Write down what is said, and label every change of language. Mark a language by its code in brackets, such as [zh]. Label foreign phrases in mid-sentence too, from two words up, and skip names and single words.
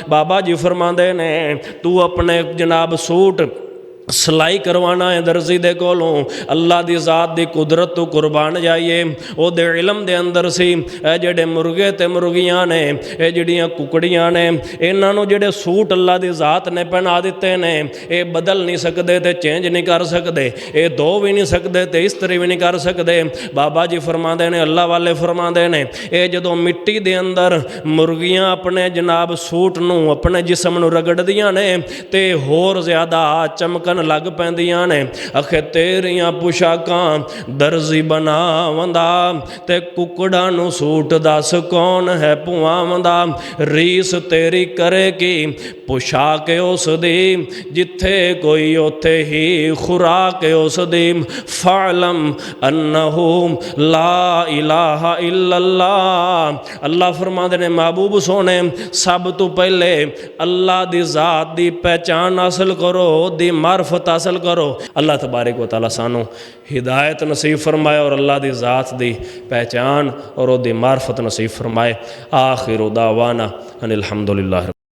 [pa] بابا جی فرماندے نے تو اپنے جناب سوٹ سلائی کروانا اے درزی دے کولوں، اللہ کی ذات کی قدرت توں قربان جائیے. او علم دے اندر سی جیہڑے مرغے تے مرغیاں نے ایہ جیہڑیاں ککڑیاں نے اینہاں نوں جیہڑے سوٹ اللہ کی ذات نے پہنا دتے نے ایہ بدل نہیں سکدے تے چینج نہیں کر سکدے، ایہ دھو وی نہیں سکدے تے استری وی نہیں کر سکدے. بابا جی فرماندے نے اللہ والے فرماندے نے ایہ جدوں مٹی دے اندر مرغیاں اپنے جناب سوٹ نوں اپنے جسم نوں رگڑدیاں نے تے ہور زیادہ چمکن لگ پیندیاں نے. اکھے تیریاں پوشاکاں درزی بناوندا تے ککڑاں نوں سوٹ دس کون اے پواوندا? ریس تیری کرے گی پوشاک اوس دی جتھے کوئی اوتھے ای خوراک اوس دی. [ar] فاعلم أنه لا إله إلا الله. [pa] اللہ فرماندے نے محبوب سوہنے سب توں پہلے اللہ دی ذات دی پہچان حاصل کرو، دی معرفت حاصل کرو. [ar] الله تبارك وتعالى [pa] سانوں ہدایت نصیب فرمائے تے اللہ دی ذات دی پہچان تے دی معرفت نصیب فرمائے. [ar] وآخر دعوانا أن الحمد لله.